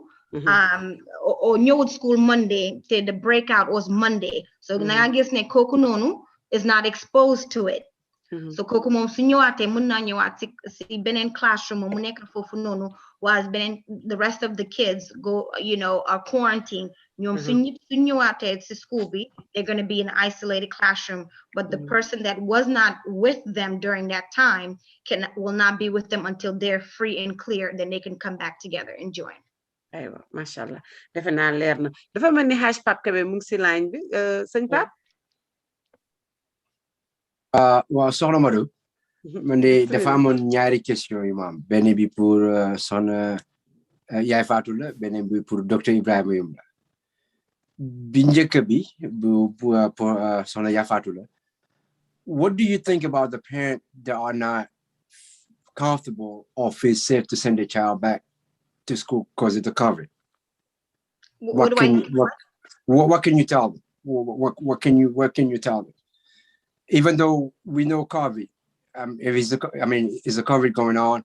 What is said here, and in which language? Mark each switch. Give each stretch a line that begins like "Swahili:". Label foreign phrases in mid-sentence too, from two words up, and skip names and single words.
English: Or ñëwut school Monday, the breakout was Monday.
Wolof: So nga gis ne kooku noonu
English: is not exposed to it.
Wolof: so kooku moom su ñëwaatee mën naa ñëwaat si beneen classroom mu nekk foofu noonu
English: while the rest of the kids go are quarantined
Wolof: ñoom su ñëwaatee si school bi
English: they're going to be in an isolated classroom but the person that was not with them during that time will not be with them until they're free and clear, then they can come back together and join.
Wolof: aywa
Arabic: ما شاء الله
Wolof: defe naa leer na dafa mel ni Haj Pape Kebe mu ngi si line bi sëñ Pape. waaw soxna Madou man de dafa amoon ñaari question yu ma am benn bi pour soxna Yaay Fatou la benn bi pour docteur Ibrahima Youm la bi njëkk bi pour soxna Yaay Fatou la.
English: What do you think about the parent that are not comfortable or feel safe to send their child back to school because of the COVID? What can you tell them? What can you tell them? Even though we know COVID, is the COVID going on?